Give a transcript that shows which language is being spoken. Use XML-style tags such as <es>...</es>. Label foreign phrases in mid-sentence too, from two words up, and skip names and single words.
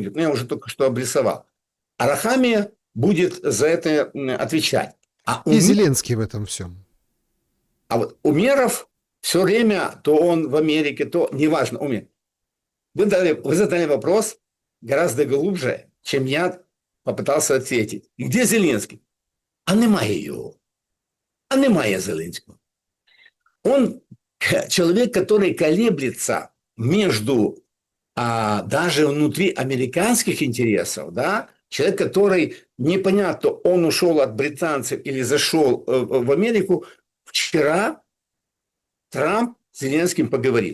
<ru>Ну, я уже только что обрисовал. Арахамия будет за это отвечать. И Зеленский в этом всем. А вот Умеров все время, то он в Америке, то неважно, Умер. Вы задали вопрос гораздо глубже, чем я попытался ответить. Где Зеленский?</ru> <uk>А немає його. А немає Зеленского.</uk> <ru>Он человек, который колеблется между даже внутри американских интересов, да, человек, который непонятно, он ушел от британцев или зашел в Америку. Вчера Трамп с Зеленским поговорил.</ru>